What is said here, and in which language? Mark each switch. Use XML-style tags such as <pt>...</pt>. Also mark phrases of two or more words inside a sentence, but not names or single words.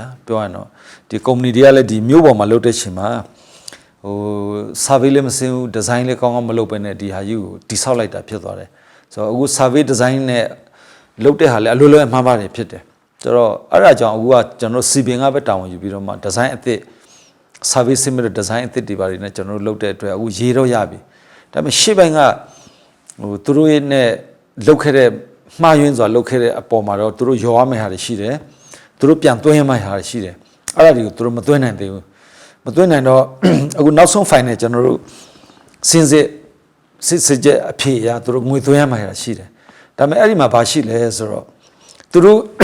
<my>ပြောရရင်တော့ဒီကုမ္ပဏီတွေကလည်းဒီမြို့ပေါ်မှာလှုပ်တဲ့ချိန်မှာsurvey လည်းမစင်းဘူး design လည်းကောင်းမလုပ်ဘဲနဲ့ဒီဟာကြီးကိုတိဆောက်လိုက်တာဖြစ်သွားတယ်ဆိုတော့အခု</my> <en>survey design</en> <my>နဲ့လှုပ် တဲ့ဟာလည်းအလိုလိုအမှားပါတယ်ဖြစ်တယ်ဆိုတော့အဲ့ဒါကြောင့်အခုကကျွန်တော် CBN ကပဲတာဝန်ယူပြီးတော့မှ design အသစ်</my> <en>service similar design</en> <my>အသစ်တွေပါတယ်နဲ့ကျွန်တော်တို့လုပ်တဲ့အတွက်အခုရေးတော့ရပြီဒါပေမဲ့ရှေ့ပိုင်းကသူတို့ရဲ့နဲ့လုပ်ခဲ့တဲ့မှားယွင်းစွာလုပ်ခဲ့တဲ့အပေါ်မှာတော့သူတို့ရောရမယ့်ဟာတွေရှိတယ်သူတို့ပြန်သွင်းရမယ့်ဟာတွေရှိတယ်အဲ့ဒါတွေကိုသူတို့မသွင်းနိုင်သေးဘူးမသွင်းနိုင်တော့အခုနောက်ဆုံး final ကျွန်တော်တို့စင်စစ်ချက်အဖြစ်အရသူတို့ငွေသွင်းရမယ့်ဟာရှိတယ်ဒါပေမဲ့အဲ့ဒီမှာဘာရှိလဲဆိုတော့သူတို့</my>